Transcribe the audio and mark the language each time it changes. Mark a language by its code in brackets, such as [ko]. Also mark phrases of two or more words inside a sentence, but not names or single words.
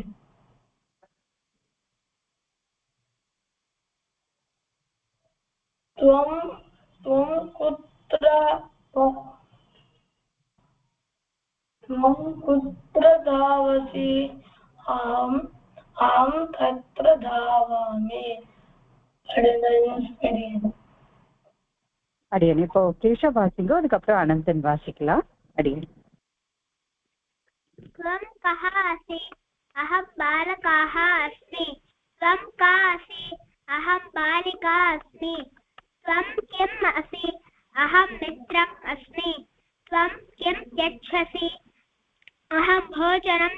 [sa] त्वं कुत्र धावसि अहं तत्र धावामि [ta] அடியன் இப்போ கேஷவ் வாசிங்கோ அதுக்கப்புறம் அனந்தன் வாசிக்கலாம் அடியன் [sa] त्वं कः असि अहं बालकः अस्मि त्वं का असि अहं बालिका अस्मि त्वं किम् असि अहं मित्रम् अस्मि त्वं किं यच्छसि अहं भोजनं